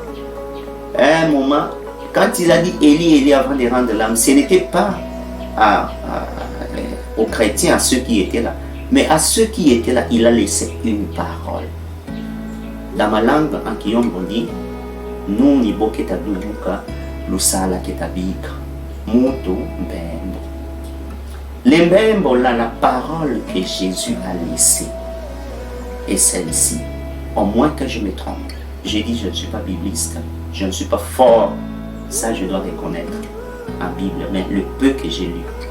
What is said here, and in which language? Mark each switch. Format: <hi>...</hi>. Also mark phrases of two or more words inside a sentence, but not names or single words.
<fr>À un moment, quand il a dit Élie, Élie avant de rendre l'âme, ce n'était pas aux chrétiens, à ceux qui étaient là, mais à ceux qui étaient là, il a laissé une parole. Dans ma langue, en Kiyombo dit,</fr> <kg>nous ni boketa dubuka, lusala ketabika, moto mbembo.</kg> <fr>Le mbembo là, la parole que Jésus a laissée est celle-ci. Au moins que je me trompe. J'ai dit, je ne suis pas bibliste, je ne suis pas fort. Ça, je dois reconnaître en Bible, mais le peu que j'ai lu.</fr>